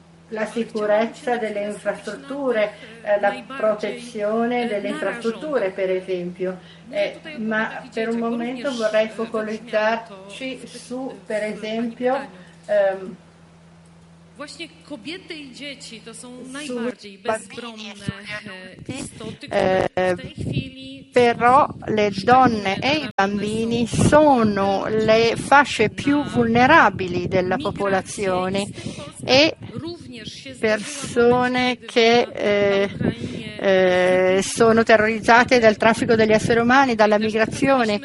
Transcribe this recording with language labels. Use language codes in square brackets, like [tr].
[it] la sicurezza delle infrastrutture, la protezione delle infrastrutture, per esempio. Ma per un momento vorrei focalizzarci su, per esempio, [pl] właśnie kobiety i dzieci to są najbardziej bezbronne istoty, które w tej chwili. [it] Però le donne e i bambini sono le fasce più vulnerabili della popolazione e persone che sono terrorizzate dal traffico degli esseri umani, dalla migrazione.